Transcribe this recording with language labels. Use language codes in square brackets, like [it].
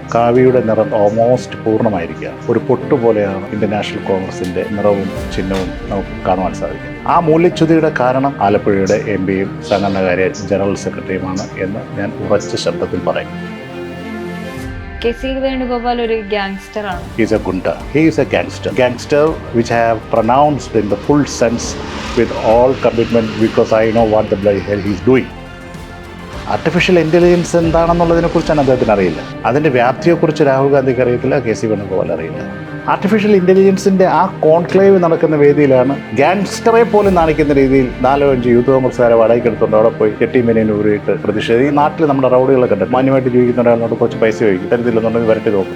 [ml] കാവിയുടെ നിറം ഓൾമോസ്റ്റ് പൂർണ്ണമായിരിക്കുക. ഒരു പൊട്ടുപോലെയാണ് Indian national കോൺഗ്രസിന്റെ നിറവും ചിഹ്നവും നമുക്ക് കാണുവാൻ സാധിക്കും. ആ മൂല്യച്യുതിയുടെ കാരണം ആലപ്പുഴയുടെ MPയും സംഘടനകാര്യ ജനറൽ സെക്രട്ടറിയുമാണ് എന്ന് ഞാൻ ഉറച്ച ശബ്ദത്തിൽ പറയും. K.C. Venugopal ഒരു gangster ആണ്. [en] He is a gunda. He is a gangster. Gangster which I have pronounced in the full sense with all commitment because I know what the bloody hell he is doing. [ml] Artificial intelligence എന്താണെന്നുള്ളതിനെ കുറിച്ചാണ് അദ്ദേഹത്തിന് അറിയില്ല. അതിൻ്റെ വ്യാപ്തിയെക്കുറിച്ച് രാഹുൽ ഗാന്ധിക്ക് അറിയത്തില്ല, K.C. Venugopal അറിയില്ല. Artificial ഇൻ്റലിജൻസിൻ്റെ ആ conclave നടക്കുന്ന വേദിയിലാണ് ഗാങ്സ്റ്ററെ പോലും നാണിക്കുന്ന രീതിയിൽ 4-5 യൂത്ത് കോൺഗ്രസ്സുകാരെ വാടകയ്ക്കെടുത്തുകൊണ്ട് അവിടെ പോയി കെട്ടിമേനേന് ഊരിയിട്ട് പ്രതിഷേധം. ഈ നാട്ടിൽ നമ്മുടെ റൗഡികളെ കണ്ടിട്ട് മാന്യമായിട്ട് ജീവിക്കുന്ന ഒരാളിനോട് കുറച്ച് പൈസ ചോദിക്കും, തരത്തില്ലെന്നുണ്ടെങ്കിൽ വരട്ടി നോക്കും.